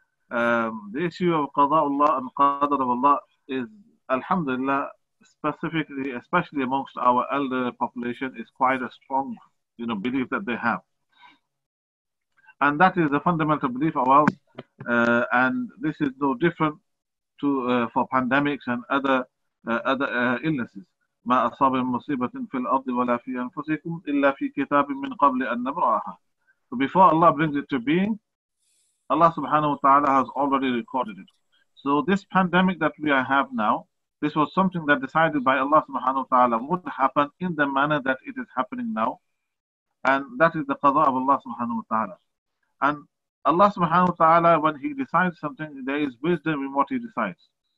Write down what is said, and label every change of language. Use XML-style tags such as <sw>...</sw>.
<en>The issue of qada'ullah and qadar of Allah is, alhamdulillah, specifically, especially amongst our elder population, is quite a strong belief that they have. And that is a fundamental belief of ours. And this is no different for pandemics and other illnesses.</en> <ar>ما أصاب من مصيبة في الأرض ولا في أنفسكم إلا في كتاب من قبل أن نبرأها.</ar> <en>So before Allah brings it to being, Allah subhanahu wa ta'ala has already recorded it. So this pandemic that we have now, this was something that decided by Allah subhanahu wa ta'ala would happen in the manner that it is happening now. And that is the qada of Allah subhanahu wa ta'ala. And Allah subhanahu wa ta'ala, when He decides something, there is wisdom in what He decides.</en>